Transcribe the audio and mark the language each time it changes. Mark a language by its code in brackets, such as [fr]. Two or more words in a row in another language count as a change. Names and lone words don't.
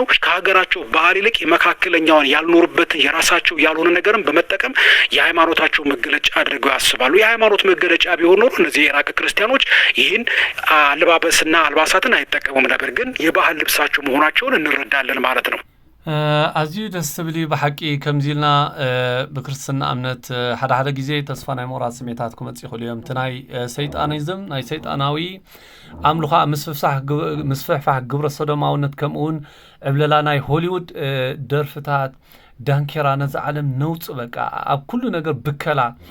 [am] ከሀገራቸው ባህል ይልቅ የመካከለኛውን ያልኖሩበትን የራሳቸው ያልሆነ ነገርን በመጠቀም የሃይማኖታቸው መገለጫ አድርገው ያስባሉ። የሃይማኖት መገለጫ ቢሆን ኖሮ እነዚህ የኢራቅ ክርስቲያኖች ይህን አለባበስና አልባሳትን አይጠቀሙም ነበር። ግን የባህል ልብሳቸው መሆናቸውን እንረዳለን ማለት ነው። [ti] ኣዝዩ ደስ ዝብል ብሓቂ ከምዚልና ብክርስትና እምነት ሓደ ሓደ ግዜ ተስፋ ናይ ምቑራፅ ስሜታት ክመጽእ ይኽእሉ እዮም። እቲ ናይ ሰይጣኒዝም ናይ ሰይጣናዊ ኣምልኾ ምስፍሕፋሕ ግብረ ሰዶማውነት ከምኡ እውን ዕብለላ ናይ ሆሊውድ ደርፍታት ዳንኬራ ነዚ ዓለም ነውፅእ በቃ ኣብ ኩሉ ነገር ብከላ